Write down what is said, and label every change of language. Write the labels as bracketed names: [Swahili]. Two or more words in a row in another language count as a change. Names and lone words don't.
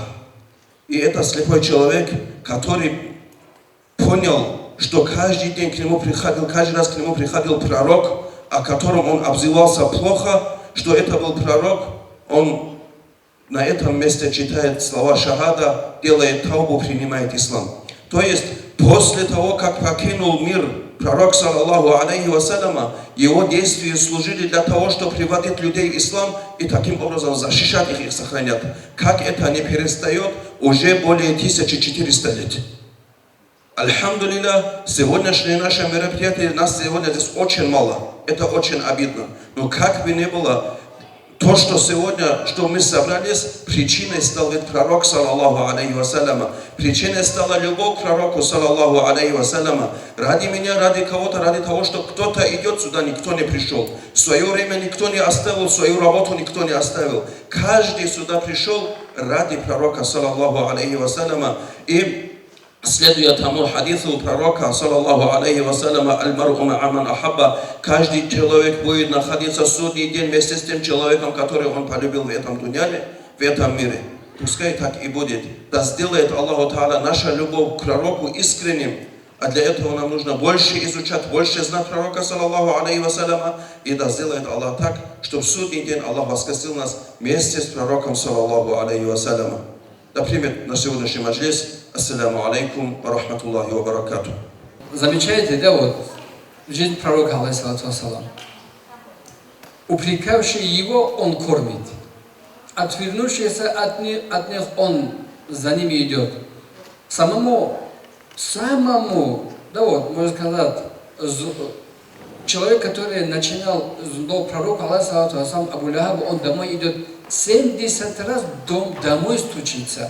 [Russian] И это слепой человек, который понял, что каждый день к нему приходил, каждый раз к нему приходил пророк, о котором он обзывался плохо, что это был пророк. Он на этом месте читает слова шахада, делает таубу, принимает ислам. То есть, после того, как покинул мир пророк, [Arabic] صلى الله عليه وسلم, [Russian] его действия служили для того, чтобы приводить людей в ислам и таким образом защищать их и сохранять. Как это не перестает уже более 1400 лет. Альхамдулилля, сегодняшнее наше мероприятие, нас сегодня здесь очень мало. Это очень обидно. Но как бы ни было, то, что сегодня, что мы собрались, причиной стал ведь пророк, [Arabic] صلى الله عليه وسلم. [Russian] Причиной стала любовь к пророку, [Arabic] صلى الله عليه وسلم. [Russian] Ради меня, ради кого-то, ради того, что кто-то идет сюда, никто не пришел. В свое время никто не оставил, свою работу никто не оставил. Каждый сюда пришел ради пророка, [Arabic] صلى الله عليه وسلم. [Russian] И следуя тому хадису пророка, [Arabic] صلى الله عليه وسلم، المرء مع من أحب, [Russian] каждый человек будет находиться в судный день вместе с тем человеком, который он полюбил в этом дуняле, в этом мире. Пускай так и будет. Да сделает [Arabic] الله تعالى [Russian] наша любовь к пророку искренним. А для этого нам нужно больше изучать, больше знать пророка, [Arabic] صلى الله عليه وسلم. [Russian] И да сделает Аллах так, чтобы в судный день Аллах воскресил нас вместе с пророком, [Arabic] صلى الله عليه وسلم. [Russian] Да примет на сегодняшний маджлис. [Arabic] السلام عليكم ورحمة الله وبركاته. [Russian] Замечаете, да, вот жизнь пророка, [Arabic] عليه الصلاة والسلام. [Russian] Упрекавший его, он кормит. Отвернувшийся от них он за ними идет. Самому, да вот, можно сказать, человек, который начинал зло пророка, [Arabic] عليه الصلاة والسلام، أبو لهب, [Russian] он домой идет 70 раз домой стучится.